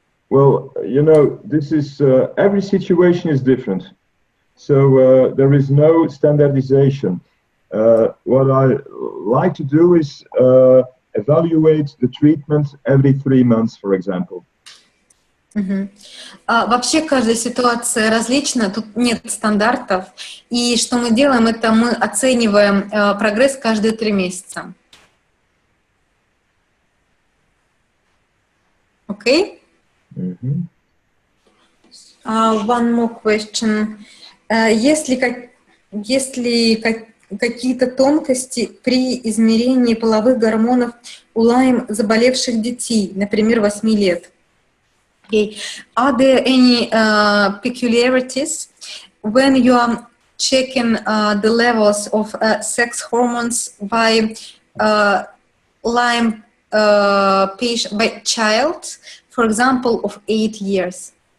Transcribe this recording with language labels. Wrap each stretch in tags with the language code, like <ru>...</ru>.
<en>Well, you know, this is every situation is different, so there is no standardization. What I like to do is evaluate the treatment every 3 months, for example.</en> <ru>Вообще каждая ситуация различна, тут нет стандартов, и что мы делаем, это мы оцениваем прогресс каждые 3 месяца.</ru> <en>Okay? One more question.</en> <ru>Есть ли какие-то тонкости при измерении половых гормонов у Лайм заболевших детей, например, 8 лет?</ru> <en>Okay. Are there any peculiarities when you are checking the levels of sex hormones by Lyme patient, by child, for example, of 8 years?</en>